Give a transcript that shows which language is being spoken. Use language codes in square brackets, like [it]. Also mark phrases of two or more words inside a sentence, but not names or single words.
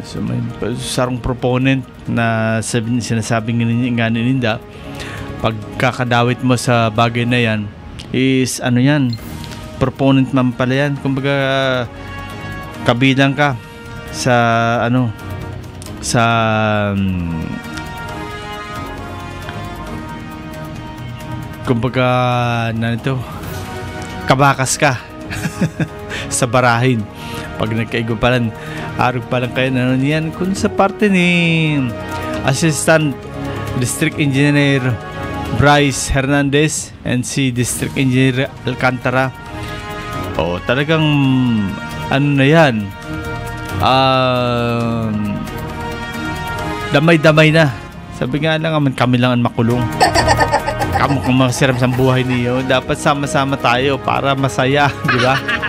[bik] So may sarong proponent na sinasabing nga ninda, pagkakadawit mo sa bagay na yan is yan, proponent man pala yan, kumbaga kabilang ka sa kumbaga kabakas ka sa barahin pag nagkaigupalan. Arog pa lang kayo yan kung sa parte ni Assistant District Engineer Bryce Hernandez and si District Engineer Alcantara. [tl] Talagang na yan, damay-damay na. Sabi nga lang naman, kami lang ang makulong. Kung masiram sa buhay niyo, dapat sama-sama tayo para masaya, di ba?